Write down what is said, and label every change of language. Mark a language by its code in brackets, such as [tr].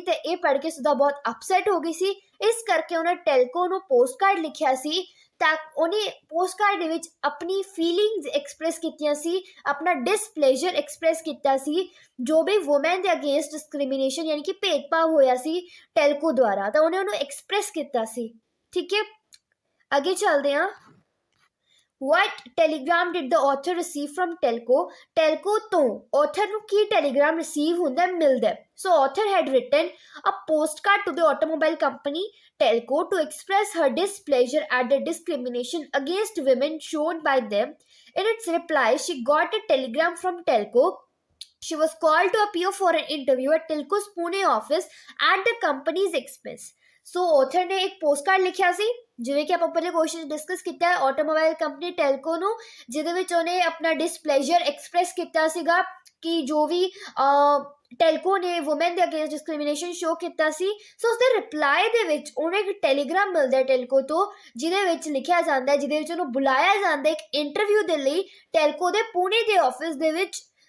[pa] ਤੇ ਇਹ ਪੜ੍ਹ ਕੇ ਸੁਧਾ ਬਹੁਤ ਅਪਸੈਟ ਹੋ ਗਈ ਸੀ। ਇਸ ਕਰਕੇ ਉਹਨੇ ਟੈਲਕੋ ਨੂੰ ਪੋਸਟ ਕਾਰਡ ਲਿਖਿਆ ਸੀ, ਤਾਂ ਉਹਨੇ ਪੋਸਟ ਕਾਰਡ ਦੇ ਵਿੱਚ ਆਪਣੀ ਫੀਲਿੰਗਸ ਐਕਸਪ੍ਰੈਸ ਕੀਤੀਆਂ ਸੀ, ਆਪਣਾ ਡਿਸਪਲੇਜ਼ਰ ਐਕਸਪ੍ਰੈਸ ਕੀਤਾ ਸੀ ਜੋ ਵੀ ਵੂਮੈਨ ਦੇ ਅਗੇਂਸਟ ਡਿਸਕ੍ਰਿਮੀਨੇਸ਼ਨ ਯਾਨੀ ਕਿ ਭੇਦਭਾਵ ਹੋਇਆ ਸੀ ਟੈਲਕੋ ਦੁਆਰਾ, ਤਾਂ ਉਹਨੇ ਉਹਨੂੰ ਐਕਸਪ੍ਰੈਸ ਕੀਤਾ ਸੀ। ਠੀਕ ਹੈ, ਅੱਗੇ ਚੱਲਦੇ ਹਾਂ। [en] What telegram did the author receive from Telco? [pa] Telco ਤੋਂ author ਨੂੰ ਕੀ telegram receive ਹੁੰਦਾ ਮਿਲਦਾ। [en] So author had written a postcard to the automobile company Telco to express her displeasure at the discrimination against women shown by them. In its reply, she got a telegram from Telco. She was called to appear for an interview at Telco's Pune office at the company's expense. [pa] So author ਨੇ ਇੱਕ postcard ਲਿਖਿਆ ਸੀ, ਜਿਵੇਂ ਕਿ ਆਪਾਂ ਪਹਿਲੇ question discuss ਕੀਤਾ ਹੈ, automobile company Telco ਨੂੰ, ਜਿਹਦੇ ਵਿੱਚ ਉਹਨੇ ਆਪਣਾ ਡਿਸਪਲੇਜ਼ਰ ਐਕਸਪ੍ਰੈਸ ਕੀਤਾ ਸੀਗਾ ਕਿ ਜੋ ਵੀ ਟੈਲਕੋ ਨੇ ਵੂਮੈਨ ਦੇ ਅਗੇਂਸਟ ਡਿਸਕ੍ਰਿਮੀਨੇਸ਼ਨ ਸ਼ੋ ਕੀਤਾ ਸੀ। ਸੋ ਉਸਦੇ ਰਿਪਲਾਈ ਦੇ ਵਿੱਚ ਉਹਨੂੰ ਇੱਕ ਟੈਲੀਗ੍ਰਾਮ ਮਿਲਦਾ ਟੈਲਕੋ ਤੋਂ, ਜਿਹਦੇ ਵਿੱਚ ਲਿਖਿਆ ਜਾਂਦਾ, ਜਿਹਦੇ ਵਿੱਚ ਉਹਨੂੰ ਬੁਲਾਇਆ ਜਾਂਦਾ ਇੱਕ ਇੰਟਰਵਿਊ ਦੇ ਲਈ ਟੈਲਕੋ ਦੇ ਪੁਣੇ ਦੇ ਆਫਿਸ ਦੇ ਵਿੱਚ।